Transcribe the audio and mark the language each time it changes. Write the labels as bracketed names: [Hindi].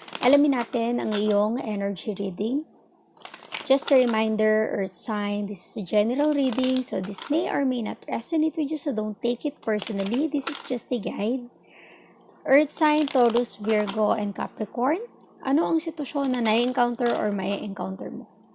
[Filipino] Alamin natin ang iyong energy reading. [English] Just a reminder, Earth sign, this is a general reading, so this may or may not resonate with you, so don't take it personally. This is just a guide. Earth sign, Taurus, Virgo, and Capricorn. [Filipino] Ano ang sitwasyon na na-encounter or may encounter mo?